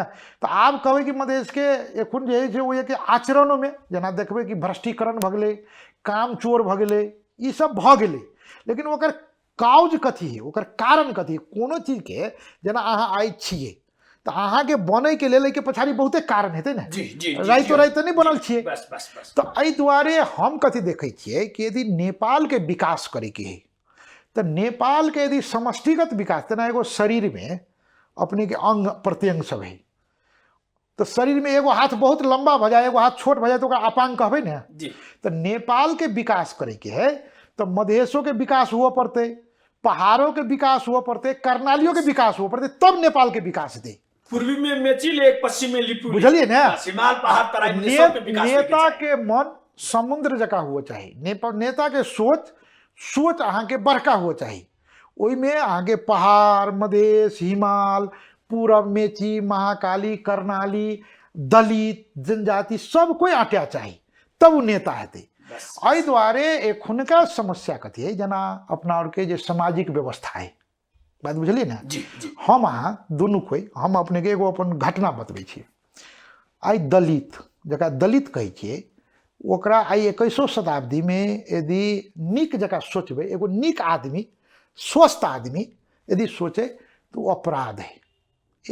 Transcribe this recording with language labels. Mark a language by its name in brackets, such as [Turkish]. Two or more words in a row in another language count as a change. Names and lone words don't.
[Maithili] तो आब कहबै कि मधेश के एखन जे है वो एक आचरणों में जेना देखबै कि भ्रष्टीकरण भ गेलै काम चोर भ गेलै ई सब भ गेलै। लेकिन ओकर काउज कथी है ओकर कारण कथी है कोनो चीज के जेना अहाँ आई छियै तो अहाँ के बनै के लेल के पछाड़ी बहुते कारण हेतै ने। जी जी राइतो राइत नहीं बनल छियै। बस बस बस तो एहि दुआरे हम कथी देखै छियै कि यदि नेपाल के विकास करे के है तो नेपाल के यदि समष्टिगत विकास तेना एगो शरीर में अपने के अंग प्रत्यंग सब है तो शरीर में एगो हाथ बहुत लंबा भ जाए एगो हाथ छोट भ जाए तो ओकरा अपांग कहबै ने। जी तो नेपाल के विकास करे के है तो मधेशों के विकास हुआ पड़ते पहाड़ों के विकास हुआ पड़ते कर्णालियों के विकास हुआ पड़ते तब नेपाल के विकास हेतै। पूर्वी में मेची एक पश्चिम में लिपि बुझलिए ने। हिमाल पहाड़ तराई में सब के विकास नेता के मन समुद्र जका हुआ चाहिए। नेता के सोच अहाँ के बड़का हुआ चाहिए। ओहि में अहाँ के पहाड़ मधेश हिमाल पूरब मेची महाकाली कर्णाली दलित जनजाति सब कोई आट्या चाहिए तब वो नेता हेतै। एहि दुआरे एखुनका समस्या कथी है जेना अपना और के जे सामाजिक व्यवस्था है बात बुझलिए ना। जी जी हम अहाँ दुनू कोई हम अपने के एगो अपन घटना बतबै छी। आई दलित जकरा दलित कहै छियै ओकरा आई 21वीं शताब्दी में यदि नीक जगह सोचबै एगो नीक आदमी स्वस्थ आदमी यदि सोचे तो वो अपराध है।